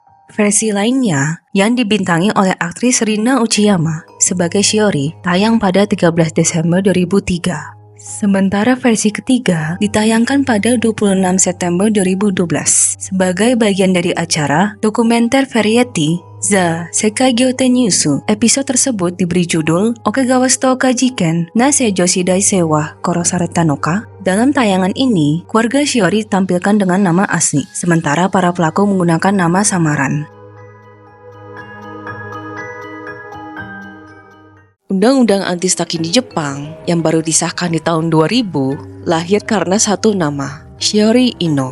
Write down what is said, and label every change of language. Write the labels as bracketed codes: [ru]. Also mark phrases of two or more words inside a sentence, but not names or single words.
[id] Versi lainnya yang dibintangi oleh aktris Rina Uchiyama sebagai Shiori tayang pada 13 Desember 2003. Sementara versi ketiga ditayangkan pada 26 September 2012 sebagai bagian dari acara dokumenter variety The Sekai Gyoten Yusu. Episode tersebut diberi judul Okegawa Shito Kajiken na Seijoshi Daisewa Korosareta no ka. Dalam tayangan ini, keluarga Shiori tampilkan dengan nama asli, sementara para pelaku menggunakan nama samaran. Undang-undang anti stalking di Jepang yang baru disahkan di tahun 2000 lahir karena satu nama, Shiori Ino.